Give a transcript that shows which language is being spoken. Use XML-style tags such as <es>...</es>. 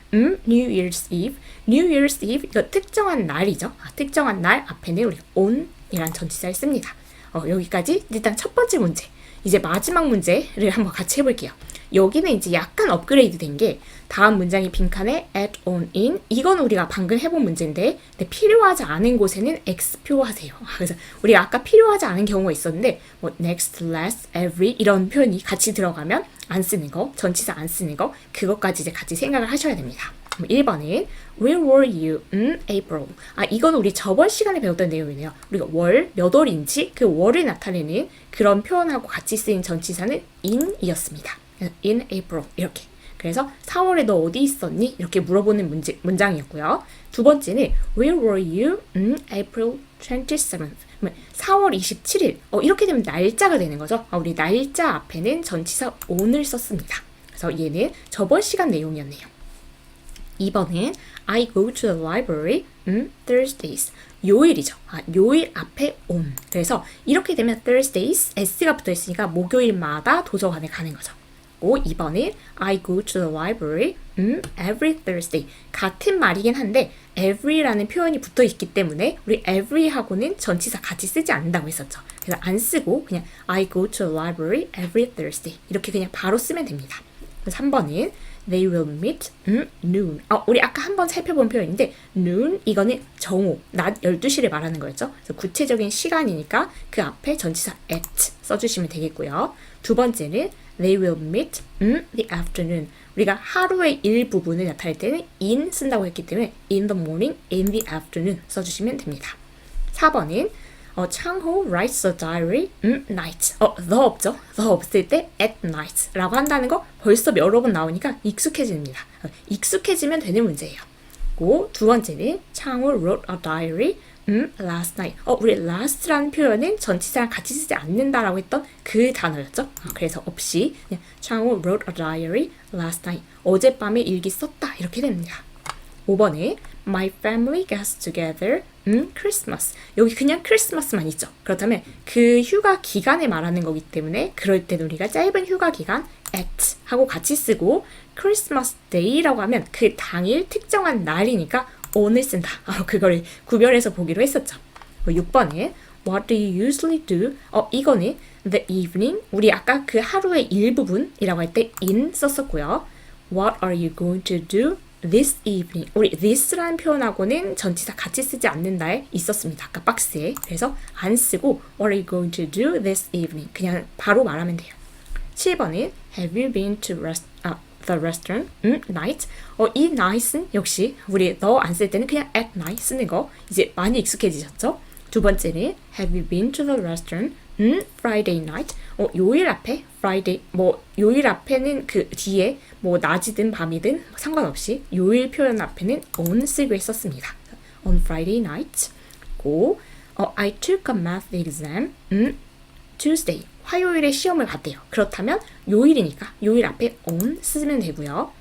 <en>New Year's Eve.</en> <ko>New Year's Eve, 이거 특정한 날이죠. 특정한 날 앞에는 우리가 on이란 전치사를 씁니다. 여기까지 일단 첫 번째 문제. 이제 마지막 문제를 한번 같이 해볼게요. 여기는 이제 약간 업그레이드 된 게 다음 문장이 빈칸에 at, on, in 이건 우리가 방금 해본 문제인데 필요하지 않은 곳에는 X표 하세요. 그래서 우리가 아까 필요하지 않은 경우가 있었는데 뭐 next, last, every 이런 표현이 같이 들어가면 안 쓰는 거, 전치사 안 쓰는 거 그것까지 이제 같이 생각을 하셔야 됩니다.</ko> <en>1번은 Where were you in April?</en> <ko>이건 우리 저번 시간에 배웠던 내용이네요. 우리가 몇 월인지 그 월을 나타내는 그런 표현하고 같이 쓰인 전치사는 in이었습니다. In April 이렇게. 그래서 4월에 너 어디 있었니? 이렇게 물어보는 문장이었고요.</ko> <en>두 번째는 Where were you in April 27th?</en> <ko>4월 27일. 이렇게 되면 날짜가 되는 거죠. 우리 날짜 앞에는 전치사 on을 썼습니다. 그래서 얘는 저번 시간 내용이었네요.</ko> <en>2번은 I go to the library Thursdays.</en> <ko>요일이죠. 요일 앞에 on. 그래서 이렇게 되면 Thursdays, S가 붙어 있으니까 목요일마다 도서관에 가는 거죠.</ko> <en>2번은 I go to the library every Thursday.</en> <ko>같은 말이긴 한데 every라는 표현이 붙어 있기 때문에 우리 every하고는 전치사 같이 쓰지 않는다고 했었죠. 그래서 안 쓰고 그냥</ko> <en>I go to the library every Thursday.</en> <ko>이렇게 그냥 바로 쓰면 됩니다.</ko> <en>3번은 They will meet noon.</en> <ko>우리 아까 한번 살펴본 표현인데 noon 이거는 정오, 낮 12시를 말하는 거였죠. 그래서 구체적인 시간이니까 그 앞에 전치사 at 써주시면 되겠고요. 두 번째는</ko> <en>They will meet the afternoon.</en> <ko>우리가 하루의 일부분을 나타낼 때는 in 쓴다고 했기 때문에 in the morning, in the afternoon 써주시면 됩니다. 4번은</ko> <en>창호 writes a diary night.</en> <ko>the 없죠? the 없을 때 at night 라고 한다는 거 벌써 여러 번 나오니까 익숙해집니다. 익숙해지면 되는 문제예요. 두 번째는</ko> <en>창호 wrote a diary last night.</en> <ko>우리 last라는 표현은 전치사랑 같이 쓰지 않는다라고 했던 그 단어였죠. 그래서 없이 그냥</ko> <en>창호 wrote a diary last night.</en> <ko>어젯밤에 일기 썼다 이렇게 됩니다. 5번에</ko> <en>My family gets together Christmas.</en> <ko>여기 그냥 크리스마스만 있죠. 그렇다면 그 휴가 기간에 말하는 거기 때문에 그럴 때는 우리가 짧은 휴가 기간 at 하고 같이 쓰고 크리스마스 데이라고 하면 그 당일 특정한 날이니까 on을 쓴다. 그걸 구별해서 보기로 했었죠. 6번에</ko> <en>What do you usually do? 이거는 the evening.</en> <ko>우리 아까 그 하루의 일부분이라고 할 때 in 썼었고요.</ko> <en>What are you going to do this evening?</en> <ko>우리 this라는 표현하고는 전치사 같이 쓰지 않는다에 있었습니다. 아까 박스에. 그래서 안 쓰고</ko> <en>What are you going to do this evening?</en> <ko>그냥 바로 말하면 돼요. 7번은</ko> <en>Have you been to the restaurant night?</en> <ko>이 night은 역시 우리 너 안 쓸 때는 그냥 at night 쓰는 거 이제 많이 익숙해지셨죠? 두 번째는</ko> <en>Have you been to the restaurant Friday night.</en> <ko>요일 앞에 Friday 요일 앞에는 그 뒤에 낮이든 밤이든 상관없이 요일 표현 앞에는 on 쓰기로 했었습니다.</ko> <en>On Friday night. 고 I took a math exam Tuesday.</en> <ko>화요일에 시험을 봤대요. 그렇다면 요일이니까 요일 앞에 on 쓰면 되고요.</ko>